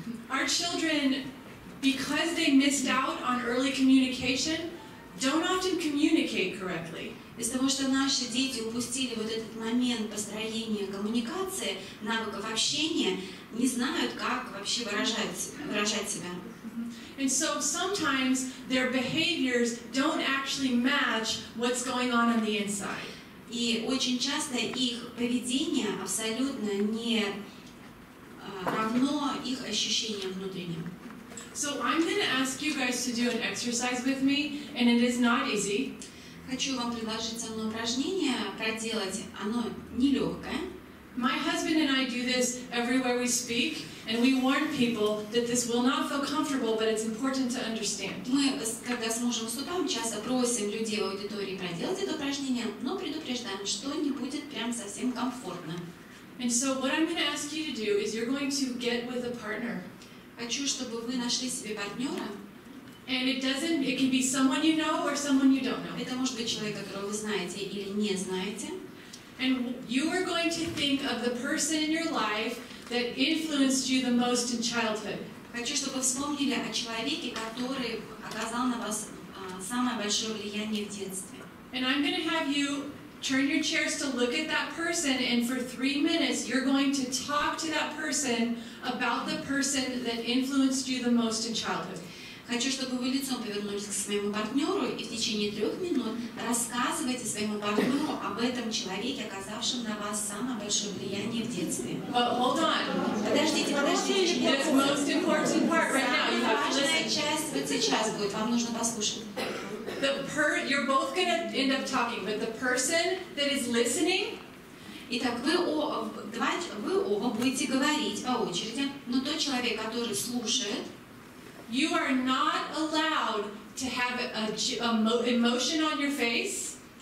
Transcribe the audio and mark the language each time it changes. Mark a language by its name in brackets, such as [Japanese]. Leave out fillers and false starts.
[English] Our children, because they missed out on early communication, don't often communicate correctly. [Russian] Из-за того, что наши дети упустили вот этот момент построения коммуникации, навыков общения, не знают, как вообще выражать себя. [English] And so sometimes their behaviors don't actually match what's going on the inside. [Russian] И очень часто их поведение абсолютно не равно их ощущениям внутренним. [English] So I'm going to ask you guys to do an exercise with me, and it is not easy. [Russian] Хочу вам предложить со мной упражнение проделать. Оно нелегкое. [English] My husband and I do this everywhere we speak, and we warn people that this will not feel comfortable, but it's important to understand. [Russian] Мы, когда с мужем выступаем, часто просим людей в аудитории проделать это упражнение, но предупреждаем, что не будет прям совсем комфортно. [English] And so what I'm going to ask you to do is you're going to get with a partner. [Russian] Хочу, чтобы вы нашли себе партнера. [English] And it can be someone you know or someone you don't know. [Russian] Это может быть человек, которого вы знаете или не знаете. [English] And you are going to think of the person in your life that influenced you the most in childhood. [Russian] Хочу, чтобы вы вспомнили о человеке, который оказал на вас самое большое влияние в детстве. [English] And I'm going to have you turn your chairs to look at that person, and for 3 minutes you're going to talk to that person about the person that influenced you the most in childhood. [Russian] Хочу, чтобы вы лицом повернулись к своему партнеру и в течение 3 минут рассказывайте своему партнеру об этом человеке, оказавшем на вас самое большое влияние в детстве. [English] Hold on. [Russian] Подождите. [English] The most important part right now. You have to [Russian] Важная [English] listen. [Russian] часть вот сейчас будет, вам нужно послушать. [English] You're both going to end up talking, but the person that is listening. [Russian] Итак, вы оба будете говорить по очереди, но тот человек, который слушает, [English] you are not allowed to have an emotion on your face.